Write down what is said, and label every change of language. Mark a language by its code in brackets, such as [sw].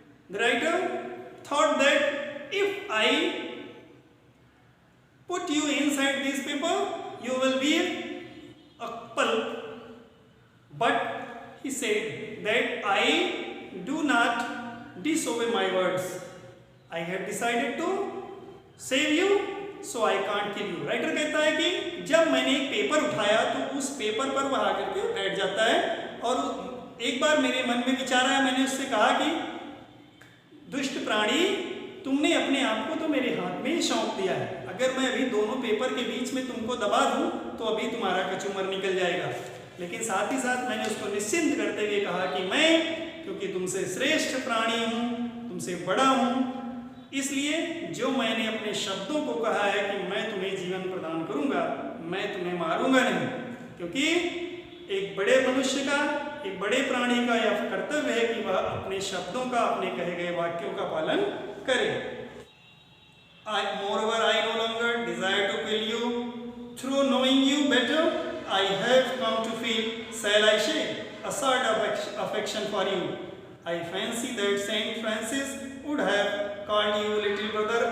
[en] The writer thought that if I put you inside this paper, you will be a pulp. But he said that I do not disobey my words. I have decided to save you, so I can't kill you. [hi] Writer कहता है कि जब मैंने एक paper उठाया तो उस paper पर वह आकर के बैठ जाता है और एक बार मेरे मन में विचार आया, मैंने उससे कहा कि दुष्ट प्राणी, तुमने अपने आप को तो मेरे हाथ में ही सौंप दिया है। अगर मैं अभी दोनों पेपर के बीच में तुमको दबा दूं तो अभी तुम्हारा कचूमर निकल जाएगा। लेकिन साथ ही साथ मैंने उसको निश्चिंत करते हुए कहा कि मैं, क्योंकि तुमसे श्रेष्ठ प्राणी हूँ, तुमसे बड़ा हूँ, इसलिए जो मैंने अपने शब्दों को कहा है कि मैं तुम्हें जीवन प्रदान करूंगा, मैं तुम्हें मारूंगा नहीं। क्योंकि एक बड़े मनुष्य का, एक बड़े प्राणी का यह कर्तव्य है कि वह अपने शब्दों का, अपने कहे गए वाक्यों का पालन करे। [en] Moreover, I no longer desire to kill you. Through knowing you better, I have come to feel, shall I say, a sort of affection for you. I fancy that Saint Francis would have called you little brother.